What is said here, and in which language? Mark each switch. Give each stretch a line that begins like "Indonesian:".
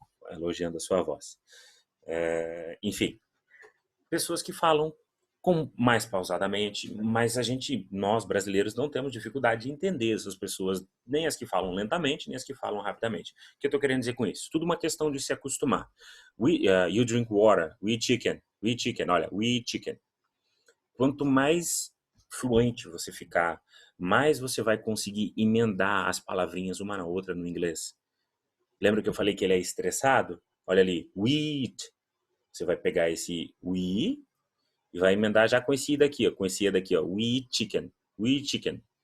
Portuguese: Elogiando a sua voz. Enfim, pessoas que falam mais pausadamente, mas nós brasileiros não temos dificuldade de entender essas pessoas, nem as que falam lentamente, nem as que falam rapidamente. O que eu estou querendo dizer com isso? Tudo uma questão de se acostumar.
English: You drink water, we eat chicken, olha, we eat chicken.
Portuguese: Quanto mais fluente você ficar, mais você vai conseguir emendar as palavrinhas uma na outra no inglês. Lembra que eu falei que ele é estressado? Olha ali,
English: we eat.
Portuguese: Você vai pegar esse we e vai emendar já com esse daqui, ó. Com esse daqui, ó.
English: We eat chicken. We eat chicken.